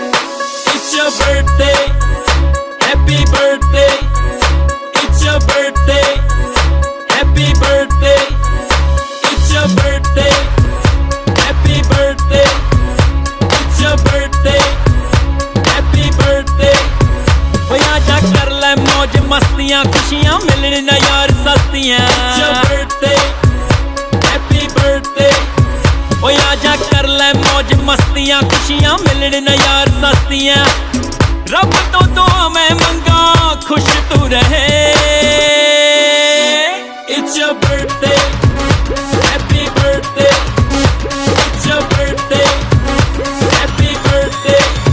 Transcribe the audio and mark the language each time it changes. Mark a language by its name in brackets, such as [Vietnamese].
[English] birthday, happy birthday. It's your birthday, happy birthday. It's your birthday, happy birthday. It's your birthday, happy birthday. [Hindi] भैया जा कर ले मौज मस्तियाँ खुशियाँ मिलने ना यार सस्तियाँ. [English] It's your birthday, happy birthday. [Hindi] भैया जा कर ले मौज मस्तियाँ खुशियाँ मिलने ना यार सस्तियाँ. रब तो दुआ में मंगा खुश तू रहे. [English] It's your birthday, happy birthday. It's your birthday, happy birthday.